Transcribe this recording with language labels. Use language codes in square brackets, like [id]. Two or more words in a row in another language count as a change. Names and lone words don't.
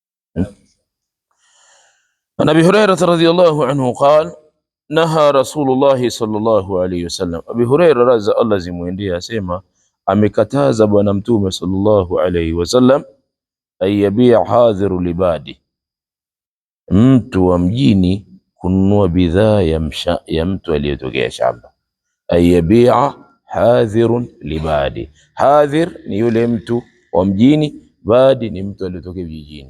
[ar] عن أبي هريرة رضي الله عنه قال نهى رسول الله صلى الله عليه وسلم. [sw] Abi Huraira raza Allah zimwendee asema amekataza bwana mtume [ar] صلى الله عليه وسلم أن يبيع حاضر لباد, [sw] mtu wa mjini kununua bidhaa ya mtu aliyetokea shamba. [ar] أن يبيع حاضر لباد, [sw] hadhir ni yule mtu wa mjini, badi ni mtu aliyetokea vijijini.